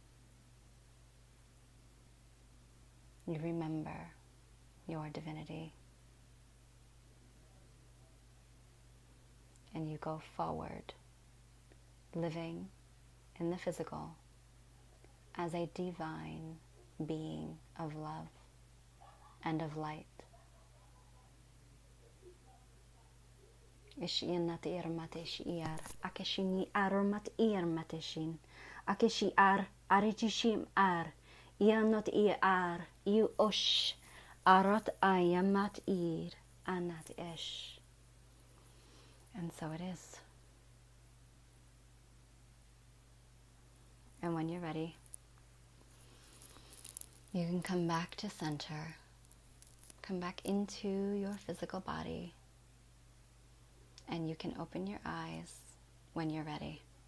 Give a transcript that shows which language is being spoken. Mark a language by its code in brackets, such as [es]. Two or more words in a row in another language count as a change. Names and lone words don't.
[en] You remember your divinity. And you go forward, living in the physical as a divine being of love and of light. Ishianat irmatesh iar, akeshini aromat irmateshin, akeshi ar, aretishim ar, ianot iar, you osh, arat ayamat ir, anat esh. And so it is. And when you're ready, you can come back to center. Come back into your physical body. And you can open your eyes when you're ready.